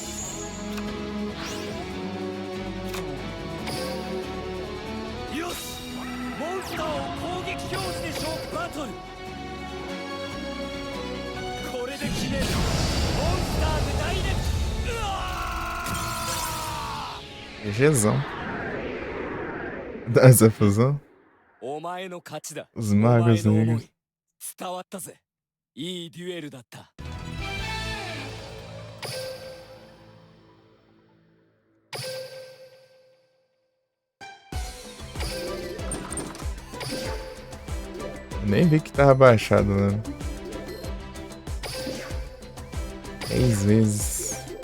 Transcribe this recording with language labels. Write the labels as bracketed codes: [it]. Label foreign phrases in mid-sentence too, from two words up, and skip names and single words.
[ja] よし、モンスターを攻撃表示でしょ。バトルこれで決める。モンスターでダイレクト。うわ [pt] GGzão. Dá essa fusão? [ja] お前の勝ちだ。 [pt] Os magos [ja] お前の思 [pt] negros. [ja] い伝わったぜ。いいデュエルだった。 [pt] Nem vi que tava baixado, né? 3 vezes.